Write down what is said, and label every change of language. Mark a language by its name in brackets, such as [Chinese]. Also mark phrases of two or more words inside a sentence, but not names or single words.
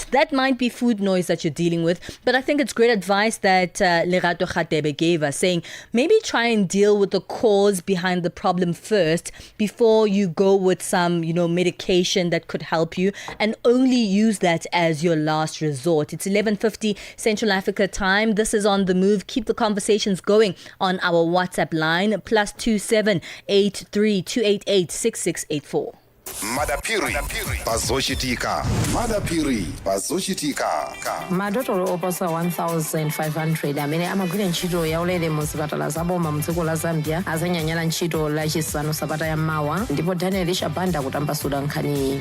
[English] That might be food noise that you're dealing with. But I think it's great advice that Lerato Khatebe gave us, saying maybe try and deal with the cause behind the problem first before you go with some, medication that could help you, and only use that as your last resort. It's 11:50 Central Africa time. This is On The Move. Keep the conversations going on our WhatsApp line, +27 83 288 6684. [Nyanja] Madapiri Bazoshitika. Madapiri Bazoshitika. Madotolo oposa 1,500 amene amagwira ntchito yaulere mu zipatala zaboma mdziko la Zambia azanyanyala ntchito lachisanu sabata ya mawa, ndipo Daniel Shabanda kutambasula nkhani.